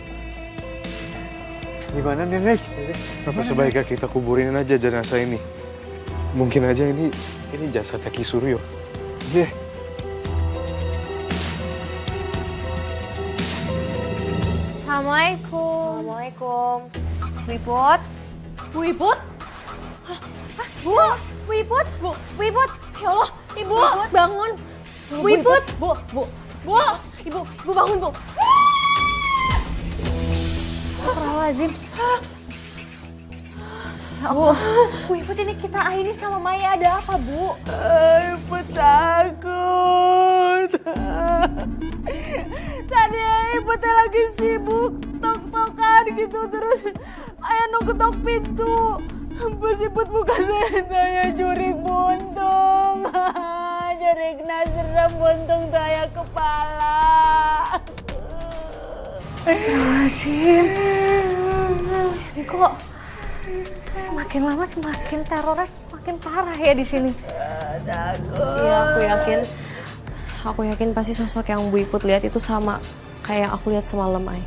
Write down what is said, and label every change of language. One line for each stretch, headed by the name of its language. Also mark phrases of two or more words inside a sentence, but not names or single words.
Indonesian: Gimana nih, Nek? Apa sebaiknya kita kuburin aja jenazah ini? Mungkin aja ini jasadnya Ki Suryo. Iya. Assalamualaikum. Assalamualaikum. Bu Iput. Bu Iput? Bu? Bu Iput. Bu Iput? Ya Allah, Ibu. Bu Iput, bangun. Bu Iput. Bu, Ibu bangun, Bu. Astagfirullahaladzim. Bu Iput, ini kita Aini sama Maya ada apa, Bu? Iput takut. Tadi Iput lagi sibuk tok-tokan gitu, terus ayah ngetok pintu. Pas Iput buka saya jurik buntung. Jurik serem buntung saya kepala. Ini kok semakin lama semakin terornya semakin parah ya di sini. Iya, aku yakin pasti sosok yang Bu Iput lihat itu sama kayak yang aku lihat semalam, Ai.